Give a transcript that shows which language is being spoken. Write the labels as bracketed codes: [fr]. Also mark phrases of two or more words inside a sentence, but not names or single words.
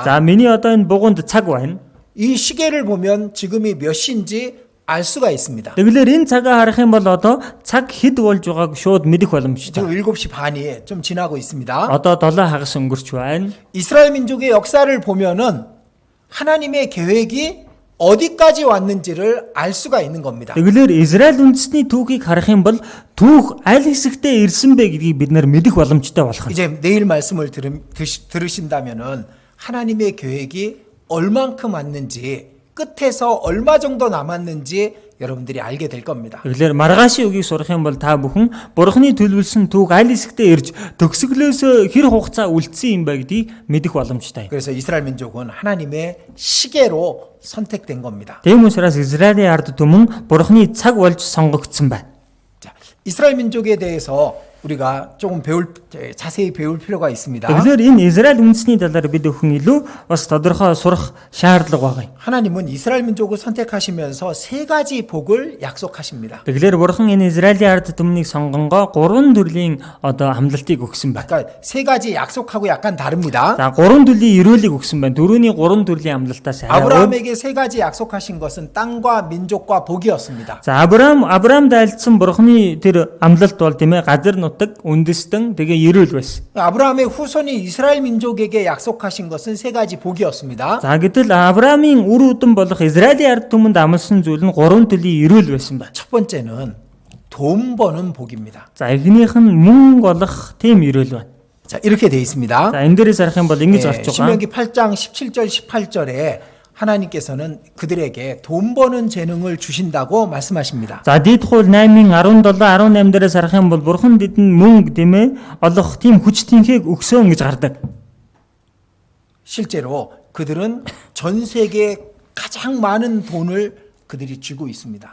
[mn] За миний одоо энэ бугунд цаг байна. [ko] 이 시계를 보면 지금이 몇 시인지 알 수가 있습니다. [mn] Тэгэлэр энэ цагаа харах юм бол одоо цаг хэд болж байгааг шууд мэдэх боломжтой. [ko] 지금 7시 반이 좀 지나고 있습니다. [mn] Одоо 7 хагас өнгөрч байна. [ko] 이스라엘 민족의 역사를 보면은 하나님의 계획이 어디까지 왔는지를 알 수가 있는 겁니다. [mn] Тэгэлэр Израиль үндэсний түүхийг харах юм бол түүх аль хэсэгтээ ирсэн бэ гэдгийг бид нар мэдэх боломжтой болох нь. [ko] 이제 내일 말씀을 들으신다면은 하나님의 계획이 얼만큼 왔는지 끝에서 얼마 정도 남았는지 여러분들이 알게 될 겁니다. [mn] Тэгэлэр маргаашийн үгийг сурах юм бол та бүхэн бурхны төлөвлөсөн түүх аль хэсэгтээ ирж төгсгөлөөс хэр хугацаа үлдсэн юм бэ гэдгийг мэдэх боломжтой. [ko] 그래서 이스라엘 민족은 하나님의 시계로 선택된 겁니다. [mn] Тийм учраас Израилийн ард түмэн бурхны цаг болж сонгогдсон байна. [ko] 자, 이스라엘 민족에 대해서 우리가 조금 자세히 배울 필요가 있습니다. [mn] Тэгэхээр энэ Израиль үндэсний талаар бид өхөн илүү бас тодорхой сурах шаардлага байгаа юм. [ko] 하나님은 이스라엘 민족을 선택하시면서 세 가지 복을 약속하십니다. [mn] Тэгэхээр бурхан энэ Израилийн ард түмнийг сонгонгоо 3 төрлийн одоо амлалтыг өгсөн байна. [ko] 그러니까 세 가지 약속하고 약간 다릅니다. [mn] За 3 төрлийн өрөөлийг өгсөн байна. Дөрөвний 3 төрлийн амлалтаас арай өөр. [ko] 아브라함에게 세 가지 약속하신 것은 땅과 민족과 복이었습니다. [mn] За Авраамд айлдсан бурханы тэр амлалт бол тийм ээ газар нутаг, үндэстэн тэгээ ерөөл байсан. [ko] 아브라함의 후손이 이스라엘 민족에게 약속하신 것은 세 가지 복이었습니다. [mn] За гэтэл Авраамийн үр өдөн болох Израилийн ард түмэнд амласан зүйл нь 3 төрлийн ерөөл байсан байна. [ko] 첫 번째는 돈 버는 복입니다. [mn] За эхнийх нь мөнгө олох тийм ерөөл байна. [ko] 자, 이렇게 돼 있습니다. [mn] За энэ дээрээс харах юм бол ингэж гарч байгаа. [ko] 신명기 8장 17절 18절에 하나님께서는 그들에게 돈 버는 재능을 주신다고 말씀하십니다. [mn] За дээд хууль 8-ын 17 18 дээрээс харах юм бол бурхан бидэнд мөнгө дэмэ олох тийм хүч тэнхийг өгсөн гэж гардаг. [ko] 실제로 그들은 전 세계에 가장 많은 돈을 그들이 쥐고 있습니다.